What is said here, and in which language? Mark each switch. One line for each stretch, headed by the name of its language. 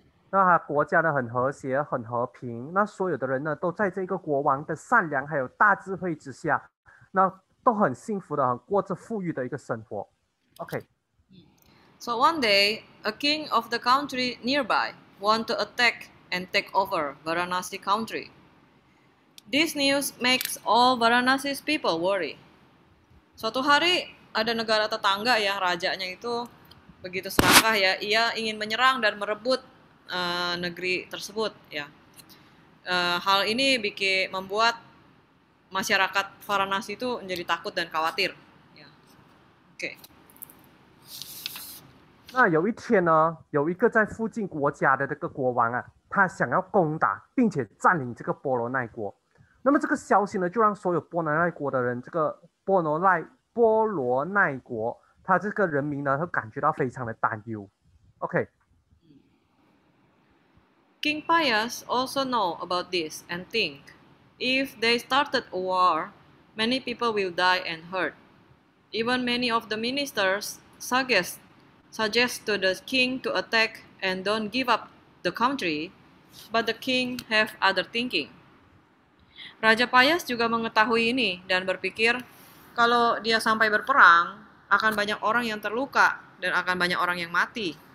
Chinese: 那他国家呢很和谐，很和平。那所有的人呢都在这个国王的善良还有大智慧之下，那都很幸福的，很过着富裕的一个生活。
English: OK。 So one day, a king of the country nearby want to attack and take over Varanasi country. This news makes all Varanasi's people worry.
Indonesian: Suatu hari ada negara tetangga ya, rajanya itu begitu serakah ya, ia ingin menyerang dan merebut negeri tersebut ya. Hal ini membuat masyarakat Varanasi itu menjadi takut dan khawatir. Ya. Oke.
Chinese: 那有一天呢，有一个在附近国家的这个国王啊，他想要攻打并且占领这个波罗奈国。那么这个消息呢，就让所有波罗奈国的人，这个波罗奈国，他这个人民呢，都感觉到非常的担忧。
English: OK。 King Pius also know about this and think, if they started a war, many people will die and hurt. Even many of the ministers suggest to the king to attack and don't give up the country, but the king have other thinking.
Indonesian: Raja Pius juga mengetahui ini dan berpikir kalau dia sampai berperang, akan banyak orang yang terluka dan akan banyak orang yang mati.